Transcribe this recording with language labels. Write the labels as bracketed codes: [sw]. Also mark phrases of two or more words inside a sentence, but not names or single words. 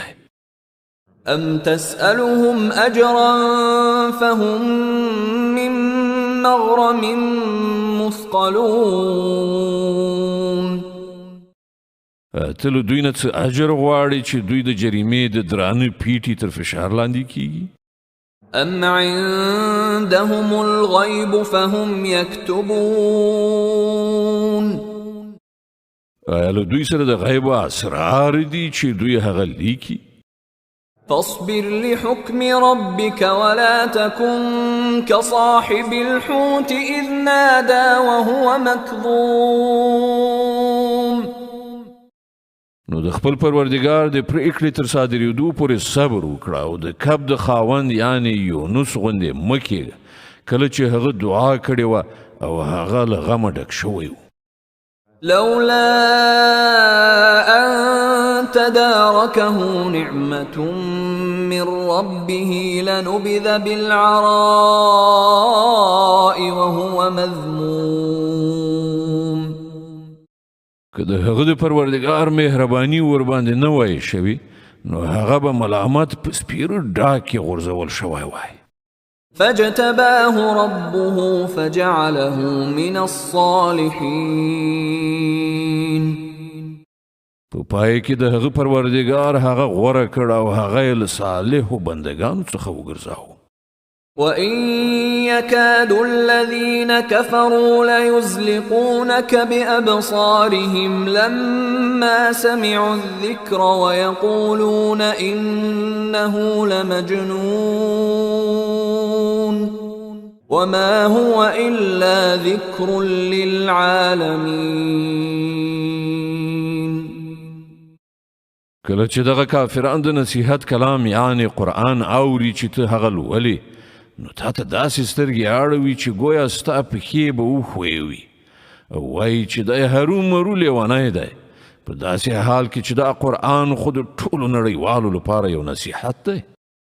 [ar] أم تسألهم أجرا فهم من مغرم مثقلون. [ps] ته له دوی نه څه اجر غواړې چې دوی د جریمې د درانه پیټي تر فشار لاندې کیږي؟ [ar] أم عندهم الغيب فهم يكتبون. [ps] آیا له دوی سره د غیب اسرار دي چې دوی هغه لیکي؟ [ar] فاصبر لحكم ربك ولا تكن كصاحب الحوت إذ نادى وهو مكظوم. [ps] نو د خپل پروردګار د پریکړې تر صادرېدو پورې صبر وکړه او د کب د خاوند یعنی یونس غوندې مه کېږه کله چې هغه دعا کړې وه او هغه له غمه ډک شوی و. [ar] لولا أن تداركه نعمة من ربه لنبذ بالعراء وهو مذموم. [ps] که د هغه د پروردګار مهرباني ورباندې نه وای شوي نو هغه به ملامت په سپیرو ډاګ کې غورځول شوی وای. [ar] فاجتباه ربه فجعله من الصالحين. [ps] په پای کې د هغه پروردګار هغه غوره کړ او هغه له صالحو بندگانو څخه وګرځاو. [ar] وإن يكاد الذين كفروا ليزلقونك بأبصارهم لما سمعوا الذكر ويقولون إنه لمجنون وما هو إلا ذكر للعالمين. [ps] کله چې دغه کافران د نصیحت کلام یعنی قرآن اوري چې ته هغه لولې نو تا ته داسې سترګې اړوي چې گویا ستا پښې به وښویوي او وایي چې دی هرومرو لیونی دی په داسې حال کې چې دا قرآن خو د ټولو نړیوالو لپاره یو نصیحت دی.